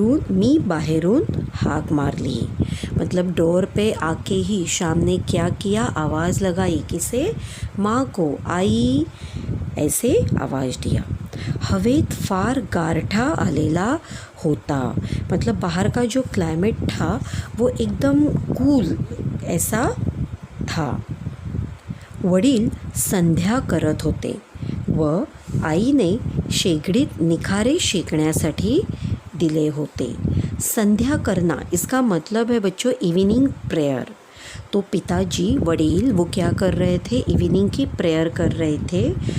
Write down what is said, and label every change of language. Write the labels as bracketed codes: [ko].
[mr] मी बाहेरून हाक मारली। [hi] मतलब डोर पे आके ही शाम ने क्या किया, आवाज़ लगाई। किसे? माँ को। आई ऐसे आवाज़ दिया। [mr] हवेत फार गारठा आलेला होता। [hi] मतलब बाहर का जो क्लाइमेट था वो एकदम कूल ऐसा था। [mr] वडील संध्या करत होते व आईने शेगडीत निखारे शेकण्यासाठी दिले होते। [hi] संध्या करना इसका मतलब है बच्चों इवनिंग प्रेयर। तो पिताजी वडील वो क्या कर रहे थे, इवनिंग की प्रेयर कर रहे थे।